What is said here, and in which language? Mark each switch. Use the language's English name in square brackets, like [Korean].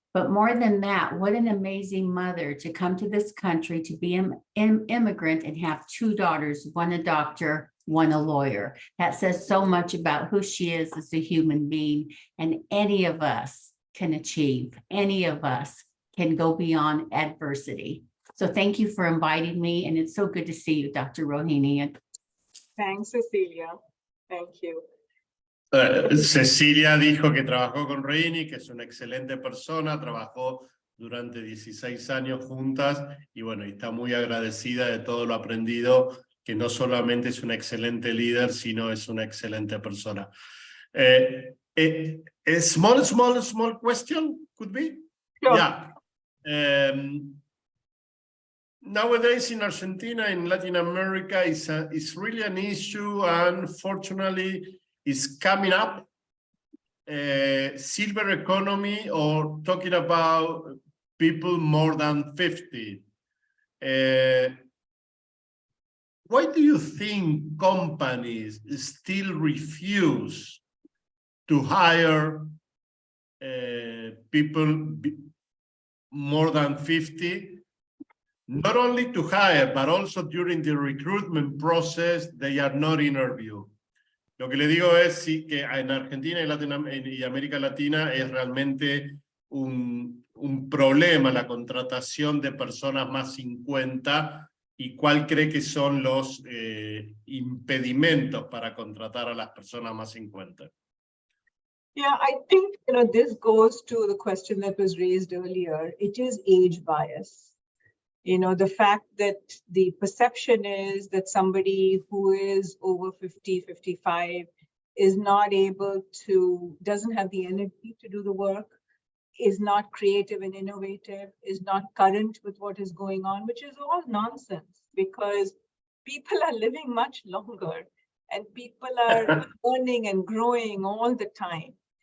[English] But more than that, what an amazing mother to come to this country, to be an immigrant and have two daughters, one a doctor, one a lawyer. That says so much about who she is as a human being, and any of us can achieve. Any of us can go beyond adversity. So thank you for inviting me, and it's so good to see you, Dr. Rohini. Thanks, Cecilia. Thank you. [Spanish] Cecilia dijo que trabajó con Rohini, que es una excelente persona, trabajó durante 16 años juntas y bueno, está muy agradecida de todo lo aprendido, que no solamente es una excelente líder, sino es una excelente persona. [English] A small question could be? Sure. Yeah. Nowadays in Argentina, in Latin America, it's really an issue, and fortunately is coming up. Silver economy, or talking about people more than 50. Why do you think companies still refuse to hire people more than 50? Not only to hire, but also during the recruitment process, they are not interviewed. [Spanish] Lo que le digo es sí, que en Argentina y América Latina es realmente un problema la contratación de personas más 50, y cuál cree que son los impedimentos para contratar a las personas más 50. [English] Yeah, I think this goes to the question that was raised earlier. It is age bias. The fact that the perception is that somebody who is over 50, 55 is not able to, doesn't have the energy to do the work, is not creative and innovative, is not current with what is going on, which is all nonsense, because people are living much longer and people are learning and growing all the time.